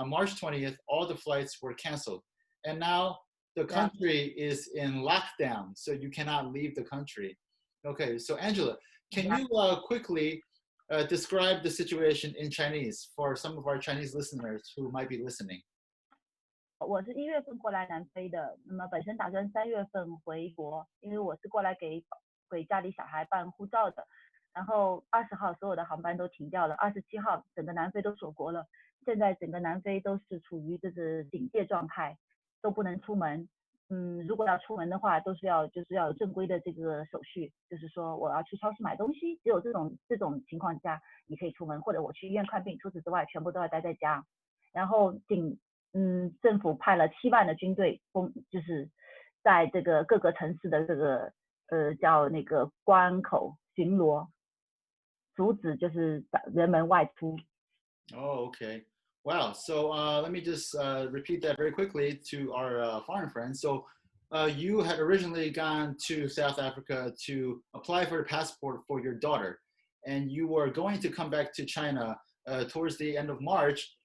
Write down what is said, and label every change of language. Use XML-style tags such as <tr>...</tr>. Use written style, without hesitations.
<en>On March 20th, all the flights were canceled. And now the country is in lockdown, so you cannot leave the country. Okay, so Angela, can you quickly describe the situation in Chinese for some of our Chinese listeners who might be listening?</en> <zh>我是1月份过来南非的，那么本身打算3月份回国，因为我是过来给家里小孩办护照的。然后20号所有的航班都停掉了，27号整个南非都锁国了。现在整个南非都是处于这个警戒状态，都不能出门。如果要出门的话，都是要有正规的这个手续，就是说我要去超市买东西，只有这种情况下你可以出门，或者我去医院看病，除此之外全部都要待在家。然后政府派了7万的军队，就是在这个各个城市的这个叫那个关口巡逻。阻止就是人们外出。</zh> <en>Oh, okay. Wow. So let me just repeat that very quickly to our foreign friends. So you had originally gone to South Africa to apply for a passport for your daughter, and you were going to come back to China towards the end of March.</en>